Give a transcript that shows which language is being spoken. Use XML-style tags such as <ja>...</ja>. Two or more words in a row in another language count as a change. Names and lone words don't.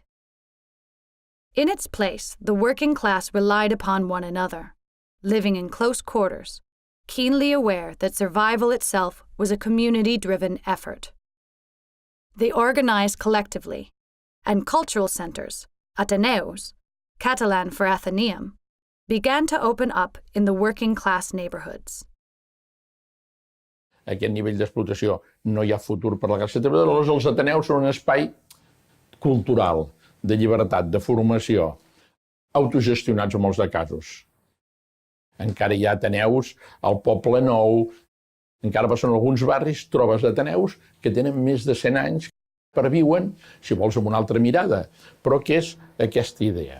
<en>In its place, the working class relied upon one another, living in close quarters, keenly aware that survival itself was a community-driven effort. They organized collectively, and cultural centers, Ateneus, Catalan for Athenaeum, began to open up in the working-class neighborhoods.</en> <ca>A aquest nivell d'explotació no hi ha futur per la classe treballadora. Aleshores, els Ateneus són un espai cultural, de llibertat, de formació, autogestionats en molts de casos. Encara hi ha Ateneus al Poble Nou, encara passen alguns barris, trobes Ateneus que tenen més de 100 anys, perviuen, si vols, amb una altra mirada, però que és aquesta idea.</ca>